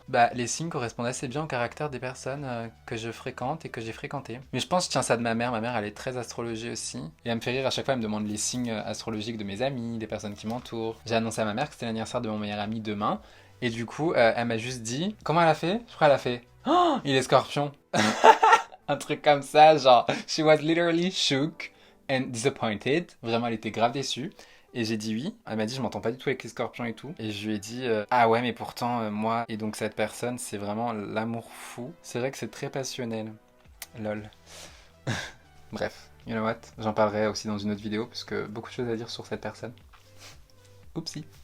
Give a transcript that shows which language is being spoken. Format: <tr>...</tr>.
<fr>Bah, les signes correspondent assez bien au caractère des personnes que je fréquente et que j'ai fréquentées. Mais je pense que je tiens ça de ma mère. Ma mère, elle est très astrologie aussi. Et elle me fait rire à chaque fois, elle me demande les signes astrologiques de mes amis, des personnes qui m'entourent. J'ai annoncé à ma mère que c'était l'anniversaire de mon meilleur ami demain. Et du coup, elle m'a juste dit... Comment elle a fait? Je crois qu'elle a fait... Oh, il est scorpion. Un truc comme ça, genre...</fr> <en>She was literally shook and disappointed.</en> <fr>Vraiment, elle était grave déçue. Et j'ai dit oui. Elle m'a dit je m'entends pas du tout avec les scorpions et tout. Et je lui ai dit ah ouais mais pourtant moi et donc cette personne c'est vraiment l'amour fou. C'est vrai que c'est très passionnel. Lol. Bref,</fr> <en>you know what?</en> <fr>J'en parlerai aussi dans une autre vidéo parce que beaucoup de choses à dire sur cette personne. Oupsie.</fr>